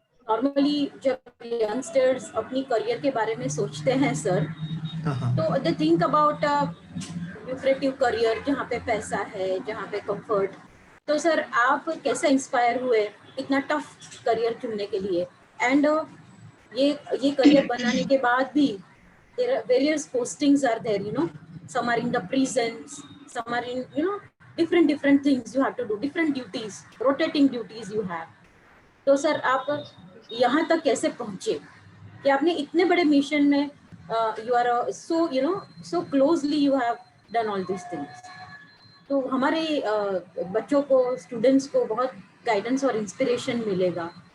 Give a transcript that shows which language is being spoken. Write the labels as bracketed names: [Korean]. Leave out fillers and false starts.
[Hindi] Normally जब youngsters अपनी career के बारे में सोचते हैं सर, हाँ हाँ तो [English] they think about lucrative career [Hindi] जहाँ पे पैसा है, जहाँ पे कंफर्ट। तो सर आप कैसे इंस्पायर हुए इतना टफ करियर चुनने के लिए? एंड ये करियर बनाने के बाद भी [English] there are various postings are there, you know, some are in the prisons, some are in, you know, different things you have to do, different duties, rotating duties you have. [Hindi] तो sir आप यहाँ तक कैसे पहुँचे कि आपने इतने बड़े मिशन में [English] you are so, you know, so closely you have done all these things. [Hindi] तो हमारे बच्चों को, स्टूडेंट्स को बहुत गाइडेंस और इंस्पिरेशन मिलेगा।